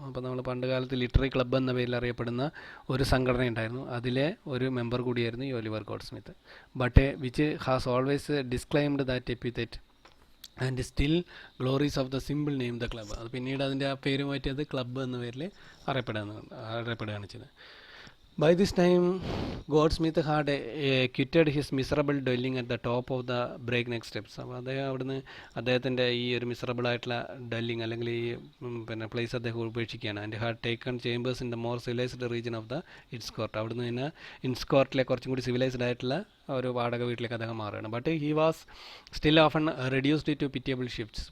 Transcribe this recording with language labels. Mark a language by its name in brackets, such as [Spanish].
[Malayalam] അപ്പോൾ നമ്മൾ പണ്ട് കാലത്ത് ലിറ്റററി ക്ലബ്ബ് എന്ന പേരിൽ അറിയപ്പെടുന്ന ഒരു സംഘടന ഉണ്ടായിരുന്നു. അതിലെ ഒരു മെമ്പർ കൂടിയായിരുന്നു ഈ Oliver gold Smith. [English] But which has always disclaimed that epithet and still glories of the simple name the club. [Malayalam] അത് പിന്നീട് അതിൻ്റെ ആ പേര് മാറ്റിയത് ക്ലബ്ബ് എന്ന പേരിൽ അറിയപ്പെടുകയാണ് ചെയ്തത്. [English] By this time, Goldsmith had quitted his miserable dwelling at the top of the breakneck steps. [Malayalam] അപ്പോൾ അദ്ദേഹം അവിടുന്ന് അദ്ദേഹത്തിൻ്റെ ഈ ഒരു മിസറബിൾ ആയിട്ടുള്ള ഡെല്ലിങ് അല്ലെങ്കിൽ ഈ പ്ലേസ് അദ്ദേഹം ഉപേക്ഷിക്കുകയാണ്. [English] And had taken chambers in the more civilized region of the inns court. [Malayalam] അവിടുന്ന് തന്നെ ഇൻസ്കോർട്ടിലെ കുറച്ചും കൂടി സിവിലൈസ്ഡ് ആയിട്ടുള്ള ഒരു വാടക വീട്ടിലേക്ക് അദ്ദേഹം മാറുകയാണ്. [English] But he was still often reduced to pitiable shifts.